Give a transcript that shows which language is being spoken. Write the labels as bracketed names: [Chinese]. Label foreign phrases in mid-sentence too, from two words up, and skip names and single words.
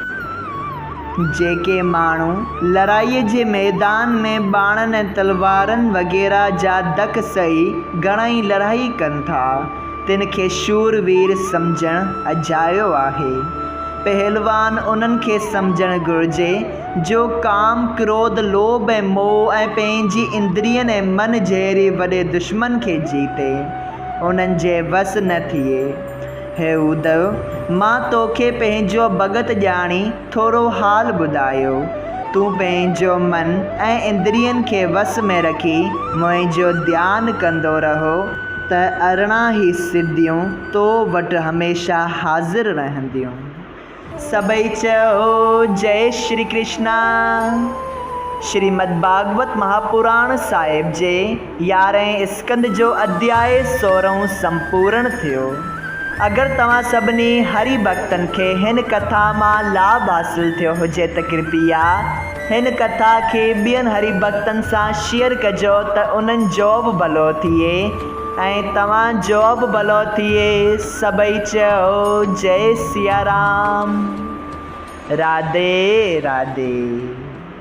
[Sindhi] जेके माण्हू लड़ाईअ जे मैदान में बाणनि ऐं तलवारनि वग़ैरह जा धक सही घणई लड़ाई कनि था, तिन खे शूरवीर सम्झणु अजायो आहे। पहलवान उन्हनि खे सम्झणु घुरिजे जो काम, क्रोध, लोभ ऐं मोह ऐं पंहिंजी इंद्रियनि ऐं मन जहिड़े वॾे दुश्मन खे जीते उन्हनि जे वस न थिए। हे उद्धव, मां तोखे पंहिंजो भगत ॼाणी थोरो हाल ॿुधायो। तूं पंहिंजो मन ऐं इंद्रियनि खे वस में रखी मुंहिंजो ध्यानु कंदो रहो त 18 ई सिद्धियूं तो वटि हमेशह हाज़िर रहंदियूं। सभई चओ जय श्री कृष्णा। श्रीमद् भागवत महापुराण साहिब जे 11हें स्कंद जो अध्याय 16 संपूर्ण थियो। अगरि तव्हां सभिनी हरि भक्तनि खे हिन कथा मां लाभ हासिल थियो हुजे त कृपया हिन कथा खे ॿियनि हरि भक्तनि सां शेयर कजो त उन्हनि जो बि भलो थिए ऐं तव्हांजो बि भलो थिए। सभई चओ जय सिया राम। राधे राधे।